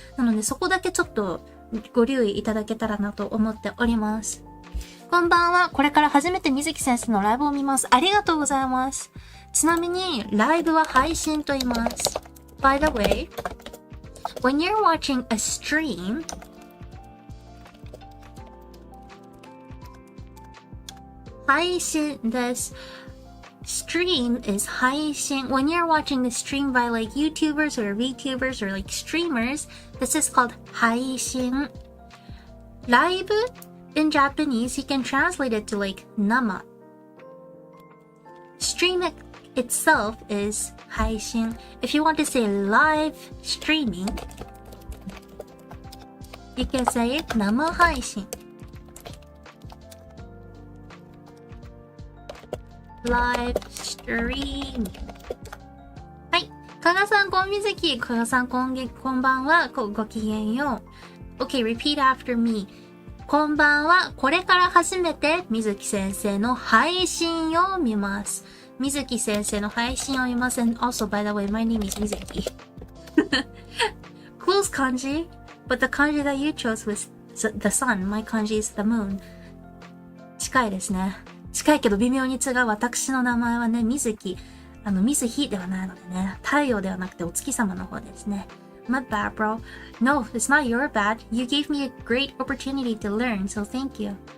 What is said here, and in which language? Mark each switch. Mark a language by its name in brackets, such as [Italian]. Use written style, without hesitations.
[Japanese] なのでそこだけちょっとご留意いただけたらなと思っております。こんばんは。これから初めて水木先生のライブを見ます。ありがとうございます。ちなみに、ライブは配信と言います。 [English] By the way, when you're watching a stream, this stream is 配信. When you're watching the stream by like YouTubers or VTubers or like streamers, this is called 配信. Live in Japanese, you can translate it to like 生. Stream itself is 配信. If you want to say live streaming, you can say it 生配信. Live stream. [Japanese] はい。加賀さん、こんみずき。加賀さん、こんばんは。ごきげんよう。 [English] Okay, repeat after me. [Japanese] こんばんは。これから初めて水木先生の配信を見ます。水木先生の配信を見ます。 [English] And also, by the way, my name is Mizuki. Close kanji, but the kanji that you chose was the sun. My kanji is the moon. [Japanese] 近いですね。近いけど微妙に違う。私の名前はね、水木。水日ではないのでね。太陽ではなくてお月様の方ですね。 [English] My bad, bro. No, it's not your bad. You gave me a great opportunity to learn, so thank you.